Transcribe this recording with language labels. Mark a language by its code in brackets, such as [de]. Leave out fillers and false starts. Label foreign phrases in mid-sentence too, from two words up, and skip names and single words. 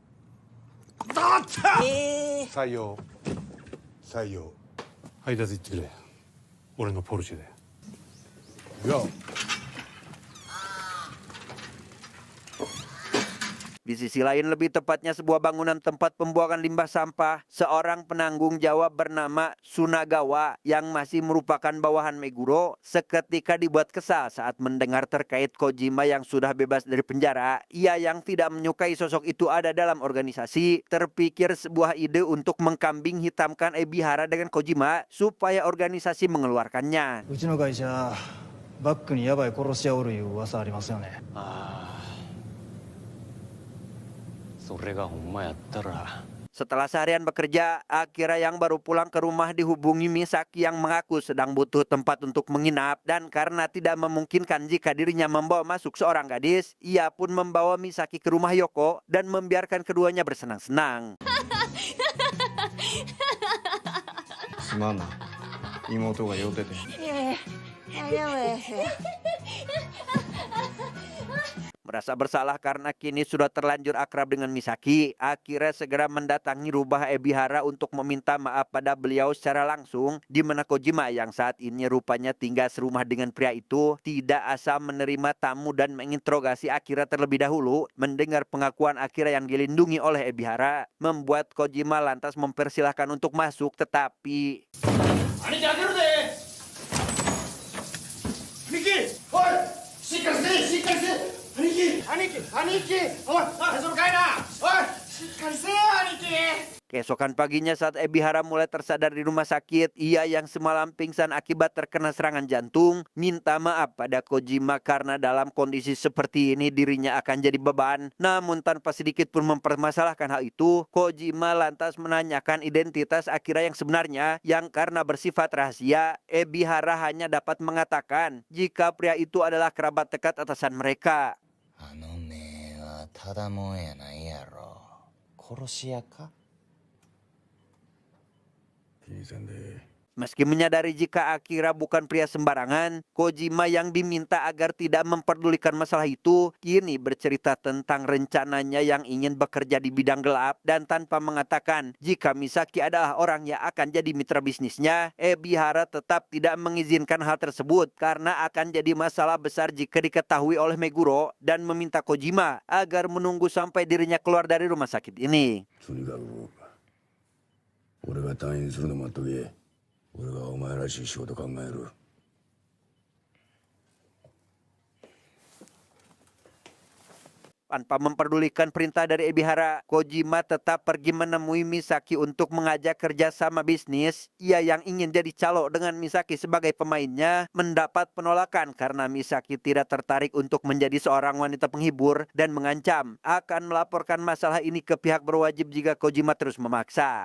[ja] 採用採用配達行ってくれ俺のポルシェでいや [id] Di sisi lain, lebih tepatnya sebuah bangunan tempat pembuangan limbah sampah, seorang penanggung jawab bernama Sunagawa yang masih merupakan bawahan Meguro seketika dibuat kesal saat mendengar terkait Kojima yang sudah bebas dari penjara. Ia yang tidak menyukai sosok itu ada dalam organisasi, terpikir sebuah ide untuk mengkambing hitamkan Ebihara dengan Kojima supaya organisasi mengeluarkannya. [ja] うちの会社バックにヤバい殺し屋おるいう噂ありますよね。それがほんまやったら [id] Setelah seharian bekerja, Akira yang baru pulang ke rumah dihubungi Misaki yang mengaku sedang butuh tempat untuk menginap, dan karena tidak memungkinkan jika dirinya membawa masuk seorang gadis, ia pun membawa Misaki ke rumah Yoko dan membiarkan keduanya bersenang-senang. [ja] すまんな妹が酔ってていやいや大丈夫ですよ。 [id] Merasa bersalah karena kini sudah terlanjur akrab dengan Misaki, Akira segera mendatangi rumah Ebihara untuk meminta maaf pada beliau secara langsung, di mana Kojima yang saat ini rupanya tinggal serumah dengan pria itu tidak asal menerima tamu dan menginterogasi Akira terlebih dahulu. Mendengar pengakuan Akira yang dilindungi oleh Ebihara, membuat Kojima lantas mempersilahkan untuk masuk, tetapi... [ja] 兄貴開けるで兄貴おいしっかりせえ兄貴おい大丈夫かいなおいしっかりせえよ兄貴 [id] Keesokan paginya saat Ebihara mulai tersadar di rumah sakit, ia yang semalam pingsan akibat terkena serangan jantung, minta maaf pada Kojima karena dalam kondisi seperti ini dirinya akan jadi beban. Namun tanpa sedikit pun mempermasalahkan hal itu, Kojima lantas menanyakan identitas Akira yang sebenarnya, yang karena bersifat rahasia, Ebihara hanya dapat mengatakan jika pria itu adalah kerabat dekat atasan mereka. [ja] あの目はただもんやないやろ殺し屋か [id] Meski menyadari jika Akira bukan pria sembarangan, Kojima yang diminta agar tidak memperdulikan masalah itu, kini bercerita tentang rencananya yang ingin bekerja di bidang gelap, dan tanpa mengatakan jika Misaki adalah orang yang akan jadi mitra bisnisnya, Ebihara tetap tidak mengizinkan hal tersebut karena akan jadi masalah besar jika diketahui oleh Meguro, dan meminta Kojima agar menunggu sampai dirinya keluar dari rumah sakit ini. [ja] 俺が退院するの待っとけ俺がお前らしい仕事考える [id] Tanpa memperdulikan perintah dari Ebihara, Kojima tetap pergi menemui Misaki untuk mengajak kerjasama bisnis. Ia yang ingin jadi calo dengan Misaki sebagai pemainnya mendapat penolakan karena Misaki tidak tertarik untuk menjadi seorang wanita penghibur dan mengancam akan melaporkan masalah ini ke pihak berwajib jika Kojima terus memaksa.